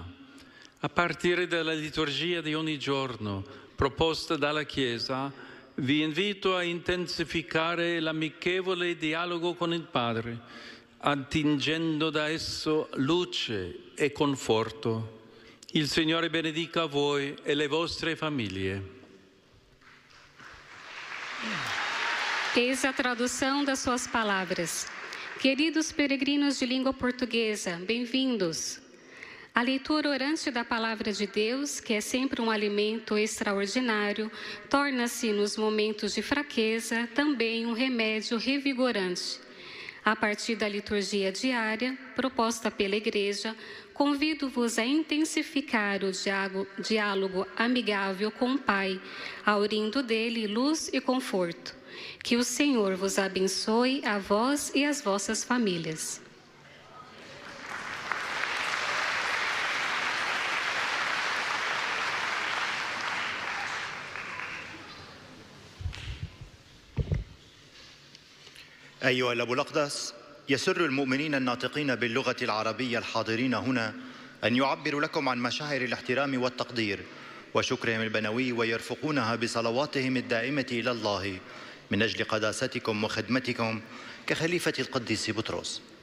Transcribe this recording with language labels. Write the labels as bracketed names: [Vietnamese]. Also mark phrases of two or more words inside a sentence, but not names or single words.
[Italian] A partire dalla liturgia di ogni giorno, proposta dalla Chiesa, vi invito a intensificare l'amichevole dialogo con il Padre, attingendo da esso luce e conforto. Il Signore benedica voi e le vostre famiglie. [Portuguese] Eis a tradução das suas palavras. Queridos peregrinos de língua portuguesa, bem-vindos. A leitura orante da Palavra de Deus, que é sempre um alimento extraordinário, torna-se, nos momentos de fraqueza, também um remédio revigorante. A partir da liturgia diária, proposta pela Igreja, convido-vos a intensificar o diálogo amigável com o Pai, aurindo dele luz e conforto. Que o Senhor vos abençoe, a vós e as vossas famílias. [Arabic] أيها الأب الأقدس، يسر المؤمنين الناطقين باللغة العربية الحاضرين هنا أن يعبروا لكم عن مشاعر الاحترام والتقدير وشكرهم البنوي ويرفقونها بصلواتهم الدائمة إلى الله من أجل قداستكم وخدمتكم كخليفة القديس بطرس.